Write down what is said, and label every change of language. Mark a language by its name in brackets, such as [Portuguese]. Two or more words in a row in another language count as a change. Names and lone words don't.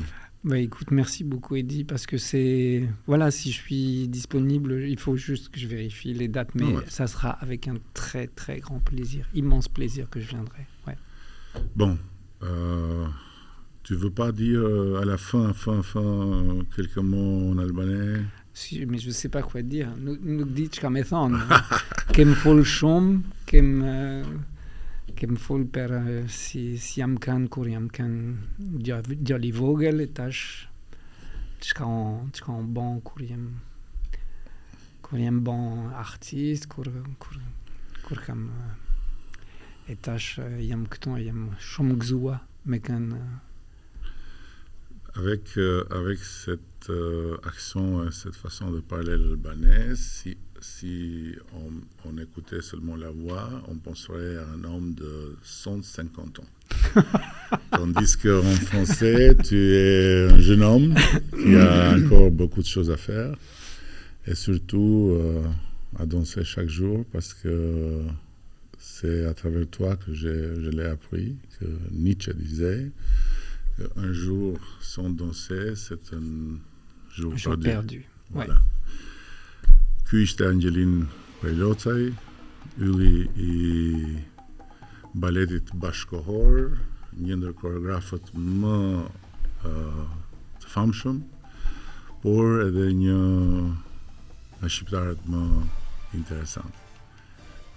[French] Bah, écoute, merci beaucoup Eddy, parce que c'est... Voilà, si je suis disponible, il faut juste que je vérifie les dates, mais ça sera avec un très très grand plaisir, immense plaisir que je viendrai. Ouais. Bon, tu veux pas dire à la fin quelques mots en albanais? Si, mais je ne sais pas quoi dire. [Albanian] Nuk di çka me thonë. Kem fol shumë, kem fol per si jam kanë kur jam kanë djali vogël e tash çka on bon kur jam bon artist, kur kam e tash jam këtu, jam shumë gëzuar me kanë. [French] Avec cet accent et cette façon de parler l'albanais, si on écoutait seulement la voix, on penserait à un homme de 150 ans. Tandis qu'en français, tu es un jeune homme qui a encore beaucoup de choses à faire et surtout à danser chaque jour, parce que c'est à travers toi que je l'ai appris, que Nietzsche disait un jour sans danser, c'est un jour perdu. Voilà. [Albanian] Ky ishte Angelin Pejlocaj, ylli I baletit bashkohor, një ndër koreografët më të famshëm, por edhe një nga shqiptarët më interesant.